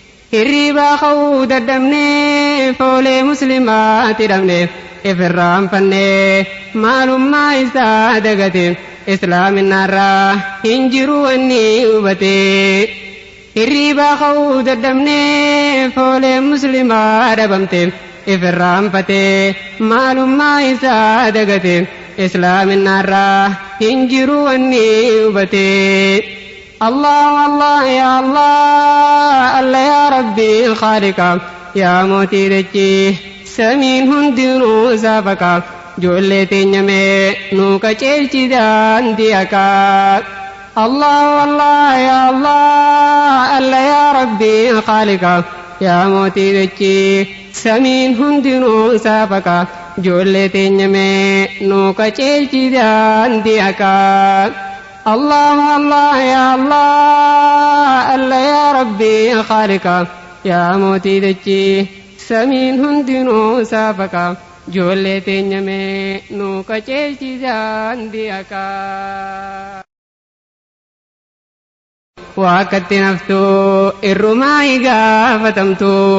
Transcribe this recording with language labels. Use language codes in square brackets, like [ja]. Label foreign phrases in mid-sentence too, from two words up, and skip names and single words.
[om] Hirribaa ka'uu dadhabnee, foolee musliimaatti dhabnee, ifirraanfannee, maalummaa isaa dagate, islaaminaarraa hin jiru wanni hubate. Hirribaa ka'uu dadhabnee, foolee musliimaa dhabamte, ifirraanfatee, maalummaa isaa dagate, islaaminaarraa hin jiru wanni hubate. [ar] الله الله يا الله الله يا ربي خالق, [om] ya Mootii dachee, samiin hundinuu isaa faqa. Ijoollee teenya mee nuu qajeelchi daandii haqaa. [ar] الله الله يا الله الله يا ربي خالق, [om] ya Mootii dachee, samiin hundinuu isaa faqa. Ijoollee teenya mee nuu qajeelchi daandii haqaa. [ar] الله الله يا الله الله يا ربي يا خالق, [om] ya Mootii dachii, samiin hundinuu saafaqa. Ijoollee teenya mee nuu qajeelchi daandii haqaa. Waa akkatti naftuu irrumaa hin gaafatamtu.